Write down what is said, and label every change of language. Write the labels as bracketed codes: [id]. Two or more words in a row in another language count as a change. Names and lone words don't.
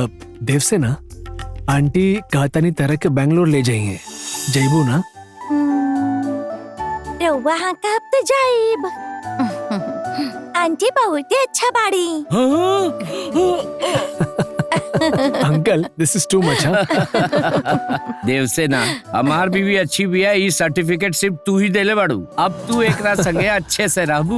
[bho] देवसेना, आंटी कहतानी तरह के बैंगलोर ले जाइए, जइबू ना? रउआ हाँ कब तो जाइब। आंटी बहुत ही अच्छा बाड़ी। अंकल, [en] this is too much. [bho] देवसेना, हमार बीवी अच्छी बिया, ई सर्टिफिकेट सिर्फ तू ही देले बाड़ू। अब तू एकरा संगे अच्छे से रहबू।